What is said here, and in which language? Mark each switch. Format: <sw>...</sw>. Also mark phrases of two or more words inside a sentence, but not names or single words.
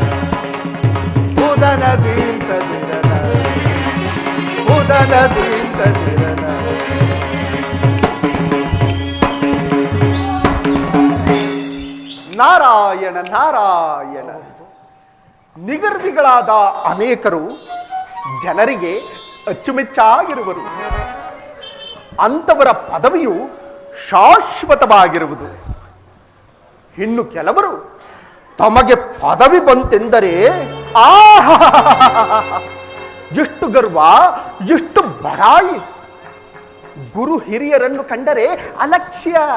<kn>ಹುದನ ದೀಂತ ದಿರನ ಹುದನ ದೀಂತ ದಿರನ ನಾರಾಯಣ ನಾರಾಯಣ ನಿಗರ್ವಿಗಳಾದ ಅನೇಕರು ಜನರಿಗೆ ಅಚ್ಚುಮೆಚ್ಚಾಗಿರುವರು ಅಂತವರ ಪದವಿಯು ಶಾಶ್ವತವಾಗಿರುವುದು ಇನ್ನು ಕೆಲವರು ತಮಗೆ ಪದವಿ ಬಂತೆಂದರೆ ಆಹಾ ಎಷ್ಟು ಗರ್ವ ಎಷ್ಟು ಬಡಾಯಿ ಗುರು ಹಿರಿಯರನ್ನು ಕಂಡರೆ ಅಲಕ್ಷ್ಯ</kn>